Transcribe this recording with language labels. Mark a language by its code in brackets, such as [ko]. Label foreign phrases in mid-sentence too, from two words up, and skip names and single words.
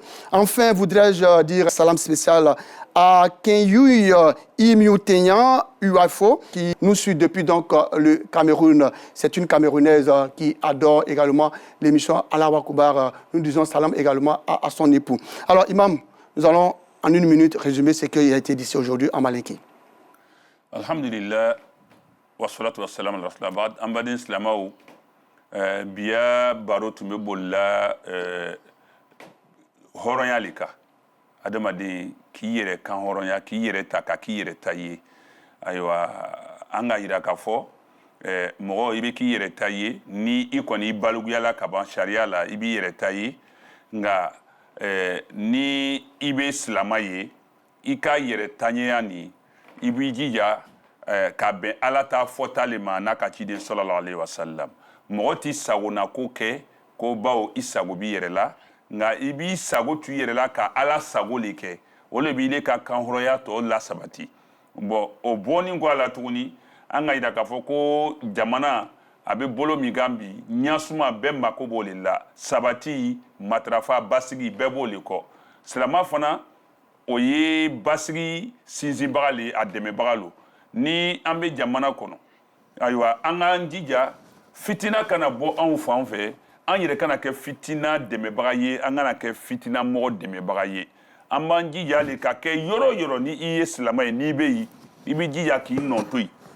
[fr] Enfin, voudrais-je dire salam spécial à Kenyui Imioutenyan Uafo, qui nous suit depuis donc le Cameroun. C'est une Camerounaise qui adore également l'émission Allahu Akbar. Nous disons salam également à son époux. Alors, Imam, nous allons en une minute résumer ce qui a été dit aujourd'hui en Malinki. [ar] الحمد لله والصلاة والسلام على رسول الله. [bm] Ambadin Slamaou, Bia Baro Tumebola, Horonyalika. Adamaden k'i yɛrɛ kan hɔrɔnya k'i yɛrɛ ta ka k'i yɛrɛ ta ye ayiwa an ka yira k'a fɔ mɔgɔ i bɛ k'i yɛrɛ ta ye ni i kɔni i baloguyala ka ban sariya la i b'i yɛrɛ ta ye nka ni i bɛ silama ye i ka yɛrɛ taɲɛya nin i b'i jija ka bɛn ala ta fɔta le ma n'a ka ciden [ar] صلى الله عليه وسلم [bm] mɔgɔ t'i sagona ko kɛ ko bawo i sago b'i yɛrɛ la nga i b'i sago tu yɛrɛ la ka ala sago le kɛ o le b'i le ka kanhɔrɔya tɔ lasabati bɔn o bɔnin kɔ a la tuguni an ka yira k'a fɔ ko jamana a bɛ bolo min kan bi ɲasuma bɛɛ mako b'o le la sabati matarafa basigi bɛɛ b'o le kɔ silama fana o ye basigi sinsinbaga le a dɛmɛbaga lo ni an bɛ jamana kɔnɔ ayiwa an k'an jija fitina kana bɔ anw fan fɛ an yɛrɛ kana kɛ fitina dɛmɛbaga ye an kana kɛ fitina mɔgɔ dɛmɛbaga ye an b'an jija le ka kɛ yɔrɔ yɔrɔ ni i ye silama ye n'i bɛ yen i bɛ jija k'i nɔ to yen